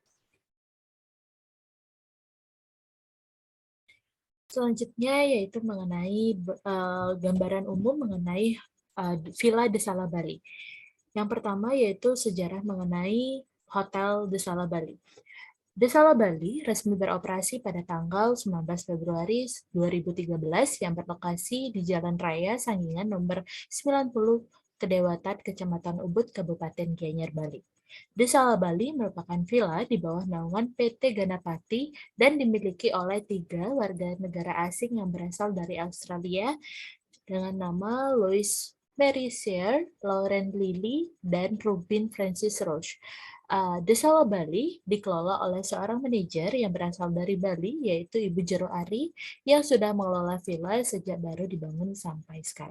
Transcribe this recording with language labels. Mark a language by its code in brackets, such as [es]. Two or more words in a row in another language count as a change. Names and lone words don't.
[id] Selanjutnya yaitu mengenai gambaran umum mengenai Villa Desala Bali. Yang pertama yaitu sejarah mengenai Hotel Desala Bali. Desala Bali resmi beroperasi pada tanggal 19 Februari 2013 yang berlokasi di Jalan Raya Sanggingan nomor 90 Kedewatan, Kecamatan Ubud, Kabupaten Gianyar, Bali. Desala Bali merupakan villa di bawah naungan PT Ganapati dan dimiliki oleh 3 warga negara asing yang berasal dari Australia dengan nama Louis Mercier, Laurent Lilly, dan Rubin Francis Roche. Desala Bali dikelola oleh seorang manajer yang berasal dari Bali, yaitu Ibu Jero Ari, yang sudah mengelola villa sejak baru dibangun sampai sekarang.